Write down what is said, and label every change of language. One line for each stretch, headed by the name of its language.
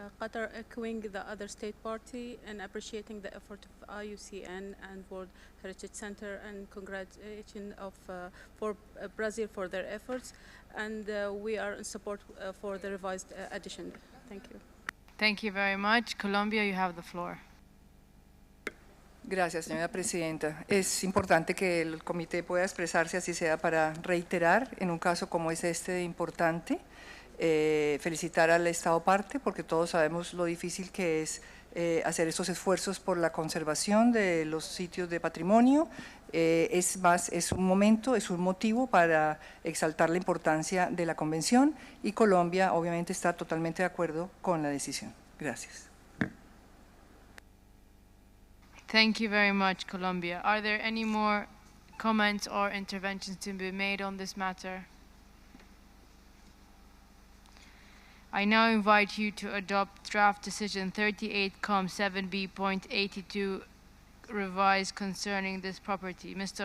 English: Qatar echoing the other state party and appreciating the effort of IUCN and World Heritage Center and congratulations for Brazil for their efforts. And we are in support for the revised addition. Thank you. Thank you very much. Colombia, you have the floor.
Spanish: Gracias, señora Presidenta. Es importante que el comité pueda expresarse, así sea para reiterar, en un caso como es este importante, felicitar al Estado parte, porque todos sabemos lo difícil que es hacer esos esfuerzos por la conservación de los sitios de patrimonio. Es un momento, es un motivo para exaltar la importancia de la convención, y Colombia obviamente está totalmente de acuerdo con la decisión. Gracias.
English: Thank you very much, Colombia. Are there any more comments or interventions to be made on this matter? I now invite you to adopt draft decision 38-7B.82 revised concerning this property. Mr.